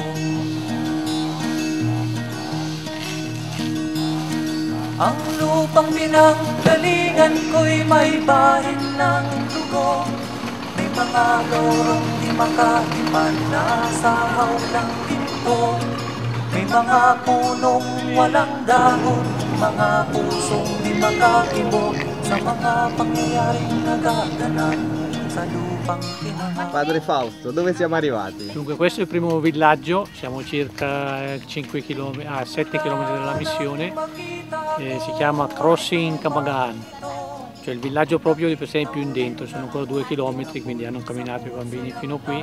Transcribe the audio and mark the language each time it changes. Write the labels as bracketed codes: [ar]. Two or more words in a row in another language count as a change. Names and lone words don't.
[tl] Ang lupang pinanggalingan ko'y may bahin ng dugo, may mga lorong makalipan, nasa hawlang ginto. May mga punong walang dahon, mga pusong di makakibot sa mga pangyayaring nagaganap sa lupang tinanghal. [it] Padre Fausto, dove siamo arrivati? Dunque questo è il primo villaggio, siamo circa 7 km dalla missione, si chiama Crossing Camagan, cioè il villaggio proprio di per sé più in dentro, sono ancora 2 km, quindi hanno camminato i bambini fino qui.